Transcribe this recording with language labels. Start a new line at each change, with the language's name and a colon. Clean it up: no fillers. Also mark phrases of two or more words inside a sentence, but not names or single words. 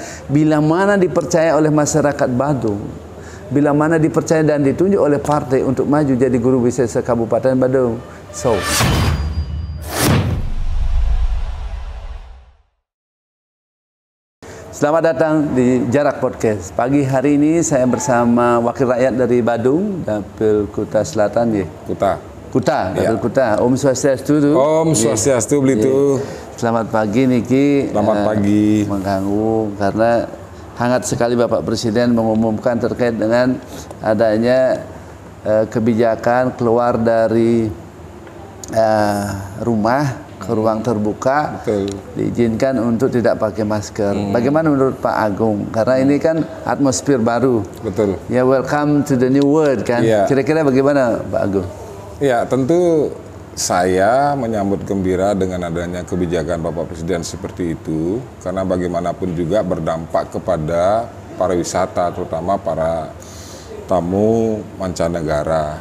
Indonesian: Bila mana dipercaya oleh masyarakat Badung, bila mana dipercaya dan ditunjuk oleh partai untuk maju jadi guru wisata Kabupaten Badung. Selamat datang di Jarak Podcast. Pagi hari ini saya bersama wakil rakyat dari Badung, Dapil Kuta Selatan ya. Kuta, Dapil Kuta.
Balinese: Om Swastiastu. Om Swastiastu Blitu.
Indonesian: Selamat pagi Niki. Selamat pagi. Mengganggu karena hangat sekali Bapak Presiden mengumumkan terkait dengan adanya kebijakan keluar dari rumah ke ruang terbuka. Betul. Diizinkan untuk tidak pakai masker. Bagaimana menurut Pak Agung? Karena ini kan atmosfer baru. Betul. Ya,
English: welcome to the new world kan.
Indonesian: Kira-kira bagaimana Pak Agung? Ya, tentu saya menyambut gembira dengan adanya kebijakan Bapak Presiden seperti itu, karena bagaimanapun juga berdampak kepada pariwisata, terutama para tamu mancanegara.